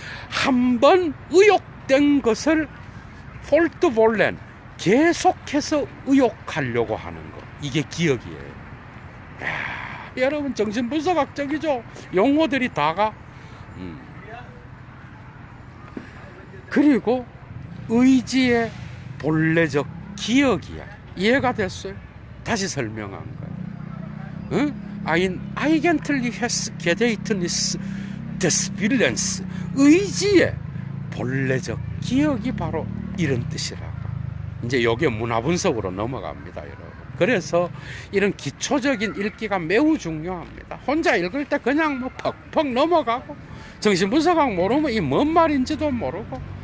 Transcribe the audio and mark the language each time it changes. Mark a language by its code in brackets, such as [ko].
[ko] 한번 의욕된 것을 폴트볼렌, 계속해서 의욕하려고 하는 거. 이게 기억이에요. 여러분 정신분석학적이죠. 용어들이 다가. 그리고 의지의 본래적 기억이야. 이해가 됐어요? 다시 설명한 거야. [de] Ein eigentliches Gedächtnis des Willens. [ko] 의지의 본래적 기억이 바로 이런 뜻이라고. 이제 여기에 문화분석으로 넘어갑니다, 여러분. 그래서 이런 기초적인 읽기가 매우 중요합니다. 혼자 읽을 때 그냥 뭐 퍽퍽 넘어가고, 정신분석학 모르면 이 뭔 말인지도 모르고.